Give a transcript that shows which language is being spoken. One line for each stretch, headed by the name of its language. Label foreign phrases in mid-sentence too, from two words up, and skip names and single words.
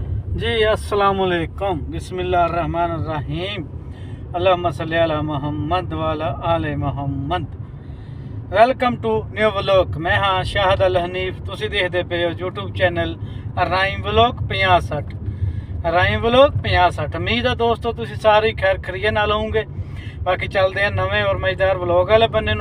Arabic: جي السلام عليكم بسم الله الرحمن الرحيم اللهم صل على محمد وعلى آل محمد.
English: Welcome to new vlog.
Punjabi: ਮੈਂ ਹਾਂ ਸ਼ਾਹਦ ਅਲ ਹਨੀਫ। ਤੁਸੀਂ ਦੇਖਦੇ ਪਏ ਹੋ YouTube ਚੈਨਲ ਰਾਈਮ ਵਲੌਗ 5060 ਰਾਈਮ ਵਲੌਗ 5060। ਉਮੀਦ ਆ ਦੋਸਤੋ ਤੁਸੀਂ ਸਾਰੇ ਖੈਰ ਖਰੀਏ ਨਾਲ ਹੋਵੋਗੇ। ਬਾਕੀ ਚੱਲਦੇ ਆ ਨਵੇਂ ਔਰ ਮਜ਼ੇਦਾਰ ਵਲੌਗ ਵਾਲੇ ਬੰਨੇ ਨੂੰ।